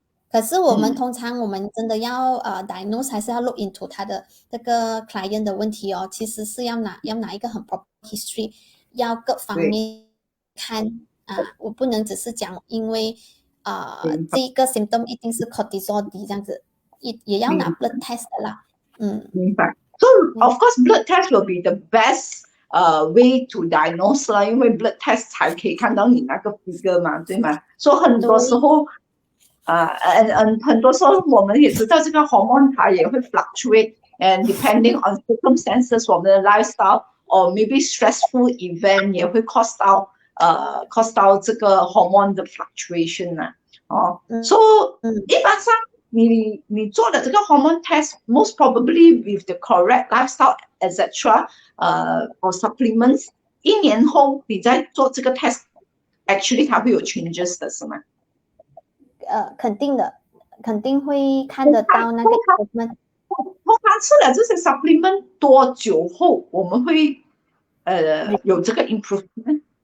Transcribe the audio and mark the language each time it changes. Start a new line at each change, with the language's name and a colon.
Chinese: 可是通常我们真的要diagnose 还是要 look into 他的这个 client 的问题哦，其实是要拿一个很 proper history，要各方面看我不能只是讲因为这个 symptom 一定是 cortisol 低这样子，也要拿 blood test 的啦。明白。
English: So of course blood test will be the best way to diagnose 啦，
Chinese: 因为 blood test 才可以看到你那个 figure 嘛，对吗？所以很多时候很多时候我们也知道这个 hormone 它也会 fluctuate，
English: and depending on circumstances，
Chinese: 我们的 lifestyle
English: or maybe stressful event
Chinese: 也会 cause 到这个 hormone 的 fluctuation 啊。
English: so
Chinese: 一般上你做的这个
English: hormone test most probably with the correct lifestyle etc. or supplements，
Chinese: 1年后你再做这个 test actually 它会有 changes 的是吗？肯定的，肯定会看得到那个 improvement。通常吃了这些 supplement 多久后我们会有这个 improvement？